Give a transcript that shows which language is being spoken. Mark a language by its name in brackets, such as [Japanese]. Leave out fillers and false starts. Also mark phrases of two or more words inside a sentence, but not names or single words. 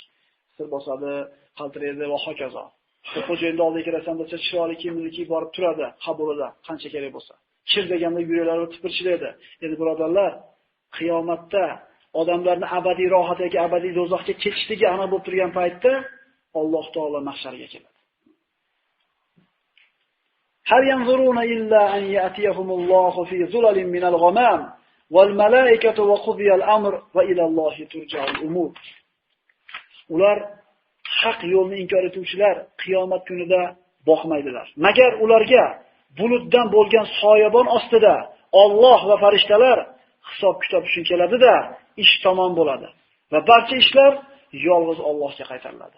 [Uzbek] Sir bosadi, qaltiraydi va hokazo. Xo'jayinning oldiga kirasan desa, chiroyli kiyimli borib turadi, qabulida qancha kerak bo'lsa. Chir deganda yuraklari tipirchilaydi. Endi birodarlar, qiyomatda odamlarni abadiy rohat yoki abadiy do'zaxga ketishligi aniq bo'lib turgan paytda Alloh taolo mahsharga keladi. [Arabic] هل ينظرون إلا أن يأتيهم الله في ظلل من الغمام والملائكة وقضي الأمر وإلى الله ترجع الأمور. [Uzbek] Ular haq yo'lni inkor etuvchilar qiyomat kunida boqmaydilar. Magar ularga bulutdan bo'lgan soyabon ostida Alloh va farishtalar hisob kitob uchun keladi-da, ish tamom bo'ladi va barcha ishlar yolg'iz Allohga qaytariladi.